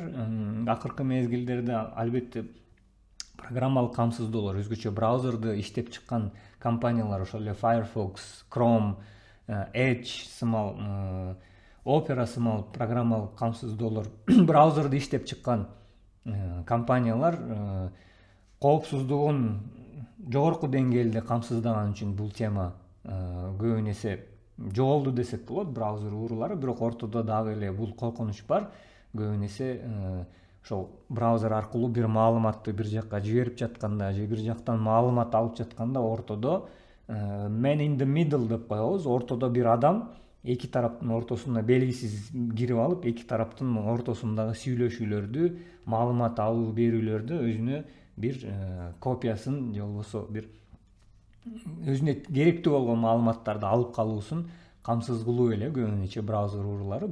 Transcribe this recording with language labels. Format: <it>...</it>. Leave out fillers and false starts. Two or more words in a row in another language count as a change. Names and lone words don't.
<ky>Акыркы мезгилдерде албетте программалык камсыздоолор, өзгөчө браузерди иштеп чыккан компаниялар, ошол эле Firefox, Chrome, Edge сымал, Opera сымал программалык камсыздоолор, браузерди иштеп чыккан компаниялар коопсуздугун жогорку деңгээлде камсыздаган үчүн бул тема көбүн эсе жоголду десек болот, браузер уурулары. Бирок ортодо дагы эле бул коркунуч бар. Көбүн эсе ошол браузер аркылуу бир маалыматты бир жакка жиберип жатканда же бир жактан маалымат алып жатканда ортодо</ky> <en>man in the middle</en> <ky>деп коебуз. Ортодо бир адам эки тараптын ортосуна белгисиз кирип алып, эки тараптын ортосундагы сүйлөшүүлөрдү, маалымат алуу берүүлөрдү өзүнө бир копиясын же болбосо бир өзүнө керектүү болгон маалыматтарды алып калуусун камсыз кылуу эле көбүн эче браузер уурулары.</ky>